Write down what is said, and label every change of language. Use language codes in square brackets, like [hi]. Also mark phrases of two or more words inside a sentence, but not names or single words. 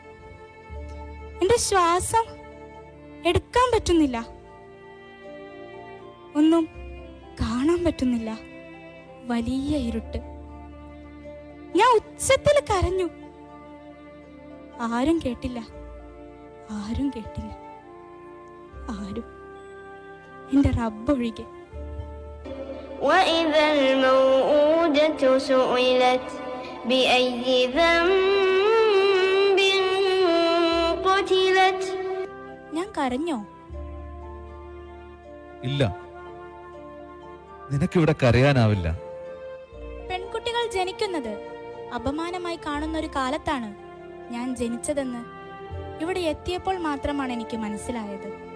[ml] എൻ്റെ ശ്വാസം എടുക്കാൻ പറ്റുന്നില്ല, ഒന്നും കാണാൻ പറ്റുന്നില്ല. വലിയ ഇരുട്ട്. ഞാൻ ഉച്ചത്തിൽ കരഞ്ഞു. ആരും കേട്ടില്ല, ആരും കേട്ടില്ല, ആരും, എൻ്റെ റബ്ബൊഴികെ. [ar] وإذا الموءودة سئلت بأي ذنب قتلت. [ml] ഞാൻ കരഞ്ഞോ? ഇല്ല, നിനക്കിവിടെ കരയാനാവില്ല. പെൺകുട്ടികൾ ജനിക്കുന്നത് അപമാനമായി കാണുന്ന ഒരു കാലത്താണ് ഞാൻ ജനിച്ചതെന്ന് ഇവിടെ എത്തിയപ്പോൾ മാത്രമാണ് എനിക്ക് മനസ്സിലായത്.